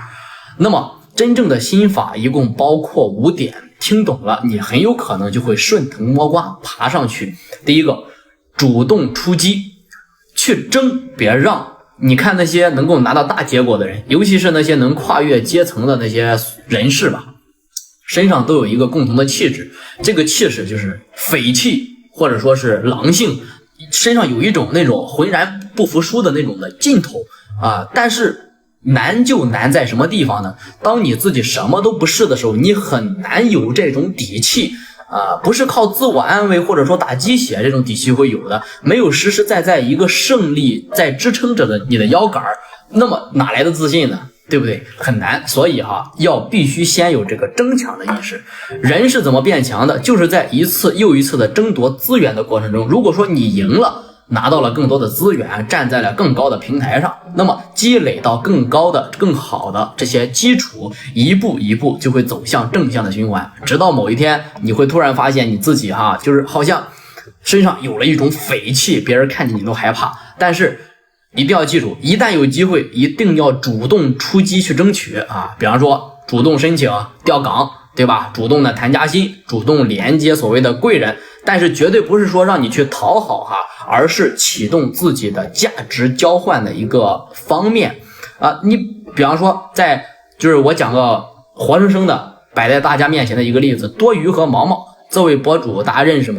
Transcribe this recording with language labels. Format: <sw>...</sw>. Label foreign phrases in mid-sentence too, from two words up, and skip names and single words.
<zh>那麼真正的心法一共包括5點，聽懂了，你很有可能就會順藤摸瓜爬上去。第一個，主動出擊，去爭別讓。你看那些能夠拿到大結果的人，尤其是那些能跨越階層的那些人士吧，身上都有一個共同的氣質，這個氣勢就是匪氣或者說是狼性，身上有一種那種渾然不服輸的那種的勁頭但是難就難在什麼地方呢？當你自己什麼都不是的時候，你很難有這種底氣不是靠自我安慰或者說打雞血這種底氣會有的，沒有實實在在一個勝利在支撐着的你的腰桿，那麼哪來的自信呢？對不對？很難。所以要必須先有這個爭搶的意識。人是怎麼變強的？就是在一次又一次的爭奪資源的過程中，如果說你贏了，拿到了更多的資源，站在了更高的平台上，那麼積累到更高的更好的這些基礎，一步一步就會走向正向的循環，直到某一天你會突然發現你自己就是好像身上有了一種匪氣，別人看見你都害怕。但是一定要記住，一旦有機會一定要主動出擊去爭取比方說主動申請調崗，對吧？主動的談加薪，主動連接所謂的貴人，但是絕對不是說讓你去討好而是啟動自己的價值交換的一個方面你比方說就是我講個活生生的擺在大家面前的一個例子，多魚和毛毛這位博主大家認識嗎？</zh>